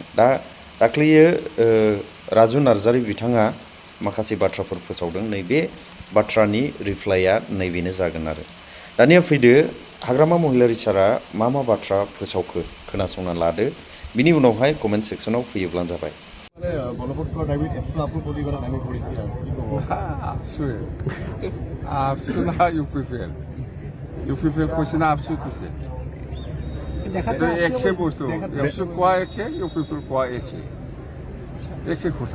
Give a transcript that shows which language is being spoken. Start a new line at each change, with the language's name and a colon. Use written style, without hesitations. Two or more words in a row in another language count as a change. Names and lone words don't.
Bodo: दा दाख्लैयो राजु नार्जारि बिथाङा माखासे बाथ्राफोर फोसावदों। नैबे बाथ्रानि रिप्लाइया नैबेनो जागोन आरो। दानिया फैदो हाग्रामा महिलारि सारा मा बाथ्रा फोसावखो खोनासंना लादो। बिनि उनावहाय कमेन्ट सेक्सनाव फैयोब्लानो जाबाय।
Assamese: ইউপিপিএল কৈছে না আপসু কৈছে একে বস্তু আপসু কোৱা একে ইউপিপিএল কোৱা একে কথা।